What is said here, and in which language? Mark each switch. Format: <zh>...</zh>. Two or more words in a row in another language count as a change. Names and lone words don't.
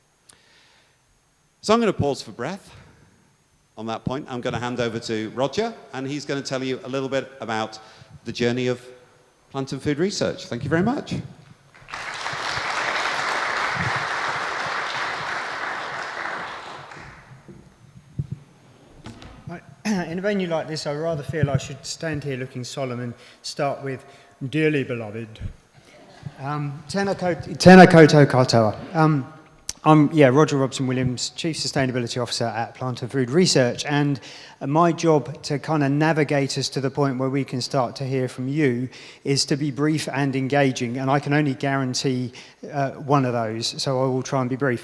<en>So I'm going to pause for breath. On that point, I'm going to hand over to Roger, and he's going to tell you a little bit about the journey of Plant and Food Research. Thank you very much. In a venue like this, I rather feel I should stand here looking solemn and start with, dearly beloved.</en> <mi>Tēnā koutou katoa.</mi> <en>I'm Roger Robson-Williams, Chief Sustainability Officer at Plant and Food Research, and my job to kind of navigate us to the point where we can start to hear from you is to be brief and engaging, and I can only guarantee one of those, so I will try and be brief.</en>